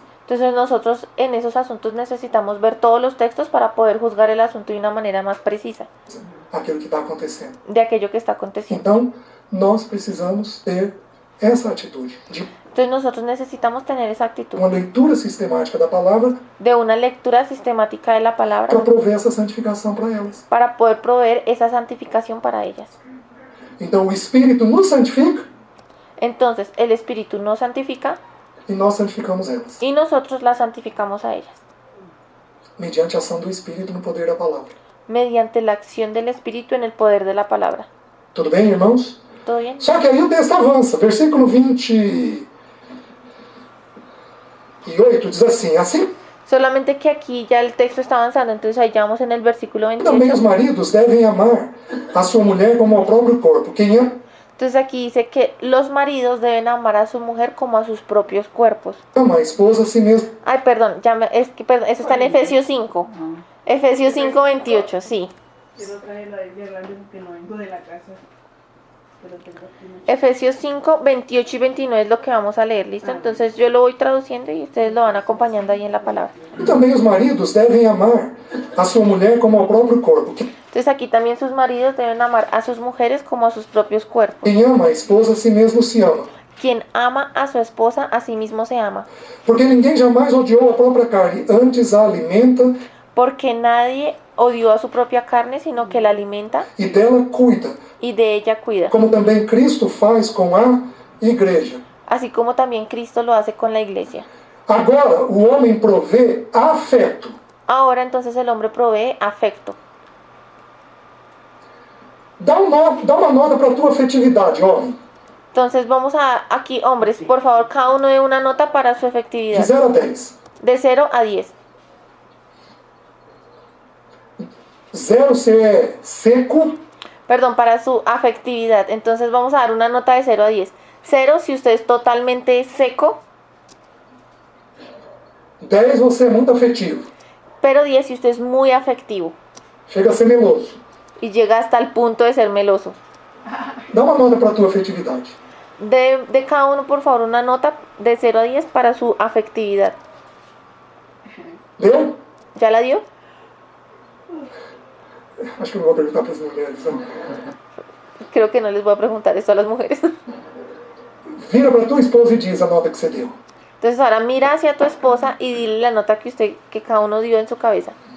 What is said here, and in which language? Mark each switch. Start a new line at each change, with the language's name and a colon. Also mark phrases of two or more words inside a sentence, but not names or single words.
Spanish: Entonces nosotros en esos asuntos necesitamos ver todos los textos para poder juzgar el asunto de una manera más precisa
Portuguese: Aquilo que está acontecendo.
Spanish: de aquello que está aconteciendo.
Portuguese: Então, nós precisamos ter essa atitude de
Spanish: Entonces nosotros necesitamos tener esa actitud
Portuguese: uma leitura sistemática da palavra
Spanish: de una lectura sistemática de la palabra
Portuguese: para prover essa santificação para elas.
Spanish: para poder proveer esa santificación para ellas.
Portuguese: Então, o Espírito nos santifica
Spanish: Entonces el Espíritu nos santifica
Portuguese: e nós santificamos elas.
Spanish: y nosotros las santificamos a ellas
Portuguese: Mediante a ação do Espírito no poder da palavra.
Spanish: mediante la acción del Espíritu en el poder de la palabra.
Portuguese: Tudo bem, irmãos?
Spanish: ¿Todo bien?
Portuguese: Só que aí o texto avança. Versículo 28 diz assim:
Spanish: Solamente que aquí ya el texto está avanzando, entonces ahí ya vamos en el versículo
Portuguese: também os 28. maridos devem amar a sua mulher como ao próprio corpo. Quem
Spanish: Entonces aquí dice que los maridos deben amar a su mujer como a sus propios cuerpos.
Portuguese: ama a esposa a si mesmo.
Spanish: Ay, perdón, perdón, eso está en Efesios 5. Efesios 5, 28, sí. Quiero traer la Biblia grande porque no vengo de la casa. Pero tengo aquí mucho. Efesios 5, 28 y 29 es lo que vamos a leer, ¿listo? Entonces yo lo voy traduciendo y ustedes lo van acompañando ahí en la palabra.
Portuguese: E também os maridos devem amar a sua mulher como ao próprio corpo.
Spanish: Entonces aquí también sus maridos deben amar a sus mujeres como a sus propios cuerpos.
Portuguese: Quem ama a esposa a si mesmo se ama.
Spanish: Quien ama a su esposa, a sí mismo se ama.
Portuguese: Porque ninguém jamais odiou a própria carne, antes a alimenta
Spanish: Porque nadie odió a su propia carne, sino que la alimenta
Portuguese: e dela cuida,
Spanish: y de ella cuida.
Portuguese: como também Cristo faz com a igreja.
Spanish: Así como también Cristo lo hace con la iglesia.
Portuguese: Agora, o homem provê afeto.
Spanish: Ahora entonces el hombre provee afecto.
Portuguese: Dá uma nota para a tua afetividade, homem.
Spanish: Entonces vamos a, aquí hombres, por favor, cada uno dé una nota para su De efectividad.
Portuguese: 0 a 10.
Spanish: De 0 a 10.
Portuguese: 0 se é seco,
Spanish: Perdón, para su afectividad. Entonces vamos a dar una nota de 0 a 10. 0 si usted es totalmente seco,
Portuguese: 10 você é muito afetivo.
Spanish: pero 10 si usted es muy afectivo
Portuguese: Chega a ser meloso.
Spanish: y llega hasta el punto de ser meloso.
Portuguese: Dá uma nota para a tua afetividade.
Spanish: De cada uno, por favor, una nota de 0 a 10 para su afectividad.
Portuguese: Deu?
Spanish: ¿Ya la dio?
Portuguese: Acho que eu não vou perguntar para as mulheres. Não.
Spanish: Creo que no les voy a preguntar esto a las mujeres.
Portuguese: Vira para a tua esposa e diz a nota que você deu.
Spanish: Entonces ahora mira hacia tu esposa y dile la nota que cada uno dio en su cabeza.